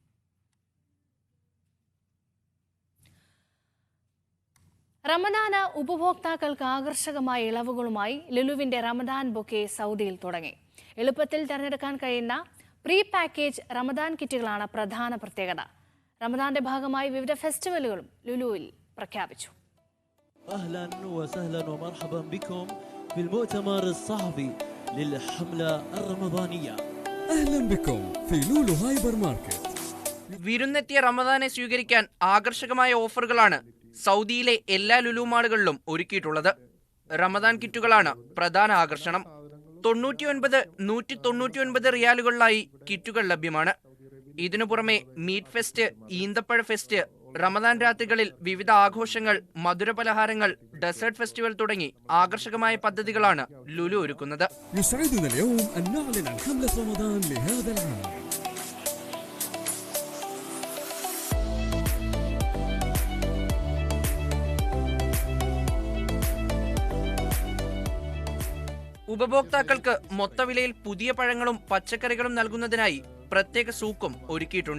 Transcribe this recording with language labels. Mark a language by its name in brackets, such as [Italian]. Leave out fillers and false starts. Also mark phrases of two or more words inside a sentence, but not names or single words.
[Malayalam] റമദാന് ഉപഭോക്താക്കൾക്ക് ആകർഷകമായ ഇളവുകളുമായി ലുലുവിന്റെ റമദാൻ ബൊക്കെ സൗദിയിൽ തുടങ്ങി. എളുപ്പത്തിൽ തിരഞ്ഞെടുക്കാൻ കഴിയുന്ന [English] pre package [Malayalam] റമദാൻ കിറ്റുകളാണ് പ്രധാന പ്രത്യേകത. റമദാന്റെ ഭാഗമായി വിവിധ ഫെസ്റ്റിവലുകളും ലുലുവിൽ പ്രഖ്യാപിച്ചു. [Arabic] أهلا وسهلا ومرحبا بكم في المؤتمر الصحفي للحملة الرمضانية. أهلا بكم في لولو هايبر ماركت. [Malayalam] വിരുന്നെത്തിയ റമദാനെ സ്വീകരിക്കാൻ ആകർഷകമായ ഓഫറുകളാണ് സൗദിയിലെ എല്ലാ ലുലു മാളുകളിലും ഒരുക്കിയിട്ടുള്ളത്. റമദാൻ കിറ്റുകളാണ് പ്രധാന ആകർഷണം. 99-199 റിയാലുകളിലായി കിറ്റുകൾ ലഭ്യമാണ്. ഇതിനു പുറമെ [English] meat fest, [Malayalam] ഈന്തപ്പഴ ഫെസ്റ്റ്, റമദാൻ രാത്രികളിൽ വിവിധ ആഘോഷങ്ങൾ, മധുരപലഹാരങ്ങൾ, [English] dessert festival [Malayalam] തുടങ്ങി ആകർഷകമായ പദ്ധതികളാണ് ലുലു ഒരുക്കുന്നത്. [Arabic] يسعدنا اليوم أن نعلن عن حملة رمضان لهذا العام. [Malayalam] ഉപഭോക്താക്കൾക്ക് മൊത്തവിലയിൽ പുതിയ പഴങ്ങളും പച്ചക്കറികളും നൽകുന്നതിനായി പ്രത്യേക സൂക്കും ഒരുക്കിയിട്ടുണ്ട്.